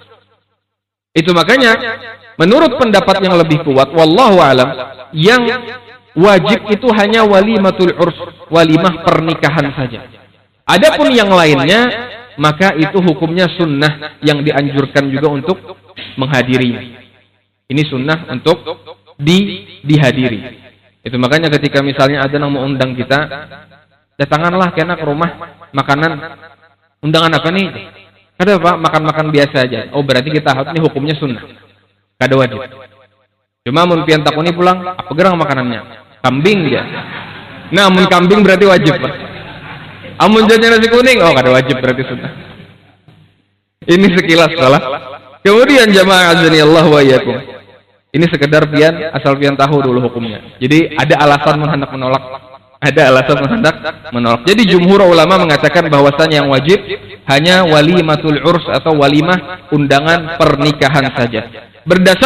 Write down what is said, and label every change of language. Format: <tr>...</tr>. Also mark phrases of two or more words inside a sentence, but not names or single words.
<id>Itu makanya menurut pendapat yang lebih kuat,</id> <ar>والله أعلم,</ar> <id>yang wajib itu hanya</id> <ar>وليمة العرس,</ar> <id>walimah pernikahan saja. Adapun yang lainnya, maka itu hukumnya sunnah yang dianjurkan juga untuk menghadiri. Ini sunnah untuk dihadiri. Itu makanya ketika misalnya ada yang mau undang kita,</id> <bjn>datanganlah kena ke rumah makanan.</bjn> <id>Undangan apa nih?</id> <bjn>Kada apa, makan-makan biasa aja. Oh, berarti kita ini hukumnya sunnah. Kada wajib. Cuma mun pian takuni pulang, apa gerang makanannya?</bjn> <id>Kambing dia.</id> <bjn>Nah, mun kambing berarti wajib, Pak. Amun jajan nasi kuning, oh kada wajib, berarti sunnah.</bjn> <id>Ini sekilas salah.</id> <bjn>Kemudian jamaah azani Allah</bjn> <ar>وإياكم.</ar> <bjn>Ini sekedar pian, asal pian tahu dulu hukumnya.</bjn> <id>Jadi ada alasan hendak menolak. Ada alasan hendak menolak. Jadi jumhur ulama mengatakan bahwasanya yang wajib hanya</id> <ar>وليمة العرس</ar> <id>atau walimah undangan pernikahan saja.</id>